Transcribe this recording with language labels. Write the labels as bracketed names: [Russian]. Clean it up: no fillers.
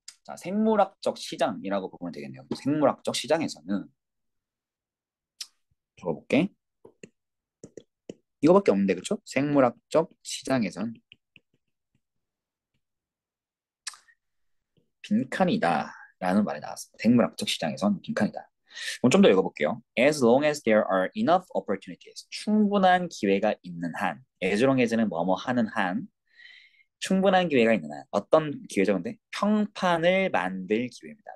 [Korean] 자, 생물학적 시장이라고 보면 되겠네요. 생물학적 시장에서는 적어볼게. 이거밖에 없는데, 그렇죠? 생물학적 시장에선 빈칸이다 라는 말이 나왔습니다. 생물학적 시장에선 빈칸이다. 그럼 좀 더 읽어볼게요. [English] As long as there are enough opportunities. [Korean] 충분한 기회가 있는 한. [English] As long as [Korean] 는 뭐뭐 하는 한. 충분한 기회가 있는 한. 어떤 기회죠, 근데? 평판을 만들 기회입니다.